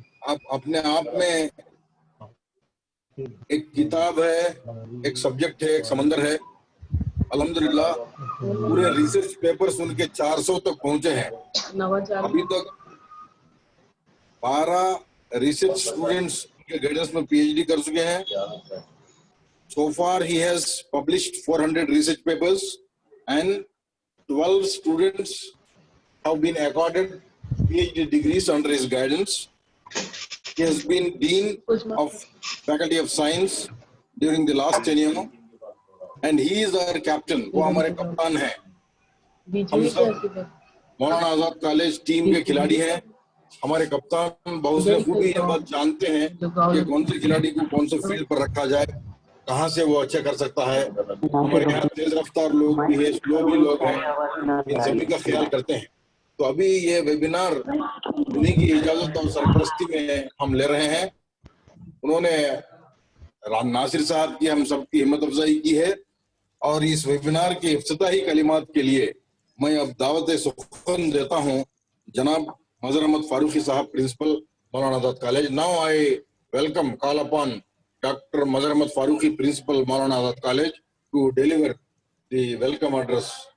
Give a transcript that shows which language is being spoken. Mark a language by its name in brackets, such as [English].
[Urdu] آپ اپنے آپ میں ایک کتاب ہے، ایک سبجیکٹ ہے، ایک سمندر ہے. الحمدللہ پورے ریسرچ پیپر سن کے 400 تک پہنچے ہیں. ابھی تک 12 ریسرچ اسٹوڈنٹس کے گائیڈنس میں پی ایچ ڈی کر چکے ہیں. [English] So far he has published 400 research papers and 12 students have been accorded PhD degrees under his guidance. He has been Dean of Faculty of Science during the last tenure and he is our captain. [Urdu] وہ ہمارے کپتان ہیں. ہم سب Maulana Azad college team کے کھلاڑی ہیں. ہمارے کپتان بہت سے خوبی یہ بات جانتے ہیں کہ کون سے کھلاڑی کو کون سے فیلڈ پر رکھا جائے، کہاں سے وہ اچھا کر سکتا ہے. ہمارے یہاں تیز رفتار لوگ بھی ہیں، سلو بھی لوگ ہیں، ان سبھی کا خیال کرتے ہیں. تو ابھی یہ ویبینار انہیں کی اجازت اور سرپرستی میں ہم لے رہے ہیں. انہوں نے رام ناصر صاحب کی ہم سب کی ہمت افزائی کی ہے، اور اس ویبینار کے افتتاحی کلمات کے لیے میں اب دعوت سخن دیتا ہوں جناب مظہر احمد فاروقی صاحب، principal Maulana Azad college. [English] Now I welcome, call upon Dr. Mazhar Ahmad Farooqi, Principal Maulana Azad College, to deliver the welcome address.